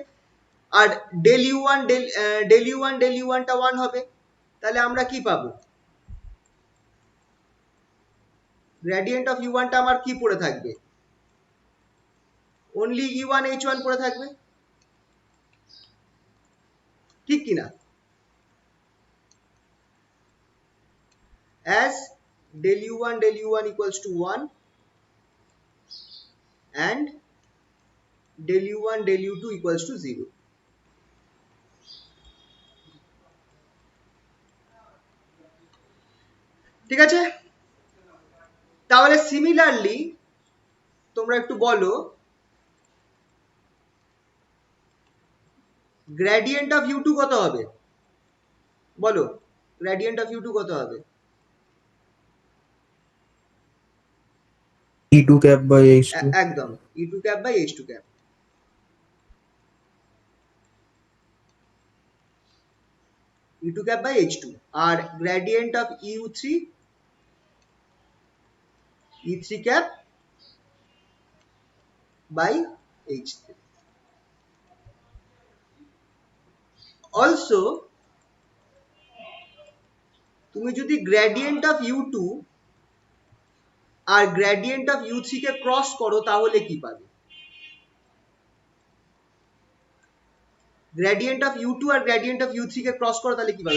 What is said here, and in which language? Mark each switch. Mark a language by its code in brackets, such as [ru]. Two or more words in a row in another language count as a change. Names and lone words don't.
[bn] আর ডেল U1 টা 1 হবে। তাহলে আমরা কি পাবো? [en] gradient of [bn] U1 টা আমার কি পড়ে থাকবে? অনলি E1H1 পড়ে থাকবে, ঠিক কিনা? [en] As del U1 equals to 1 and del U2 equals to 0. [bn] ঠিক আছে? তাহলে সিমিলারলি তোমরা একটু বলো, [en] gradient of [bn] U2 কত হবে? বলো, [en] gradient of [bn] U2 কত হবে? [en] E2 cap by H2. একদম, E2 cap by H2 cap। E2 cap by H2। [bn] আর [en] gradient of E3 cap by H3. [bn] অলসো তুমি যদি [en] gradient of [bn] U2 আর [en] gradient of [bn] U3 কে ক্রস করো তাহলে কি পাবে? [en] gradient of [bn] U2 আর [en] gradient of [bn] U3 কে ক্রস করো তাহলে কি পাবে?